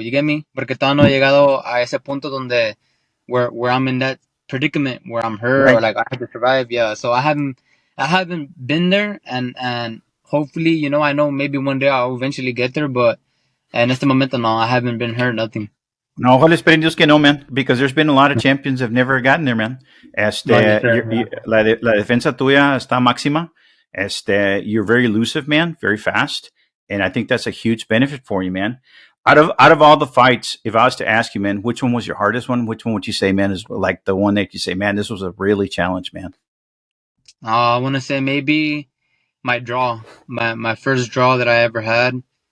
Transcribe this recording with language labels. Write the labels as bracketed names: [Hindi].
[English] You get me? [Spanish] Porque todavía no he llegado a ese punto donde [English] where I'm in that predicament where I'm hurt or Right. like I have to survive. Yeah. So I haven't been there, and hopefully, I know maybe one day I'll eventually get there, but [Spanish] en este momento no, [English] I haven't been hurt, nothing. [Spanish] No, ojalá esperen Dios que no, [English] man, because there's been a lot of champions that have never gotten there, man. No, yes, sir. [Spanish] La defensa tuya está máxima. [English] You're very elusive, man, very fast, and I think that's a huge benefit for you, man. Out of all the fights, if I was to ask you, man, which one was your hardest one? Which one would you say, man, is like the one that you say, man, this was a really challenge, man? I want to say maybe my draw, my first draw that I ever had.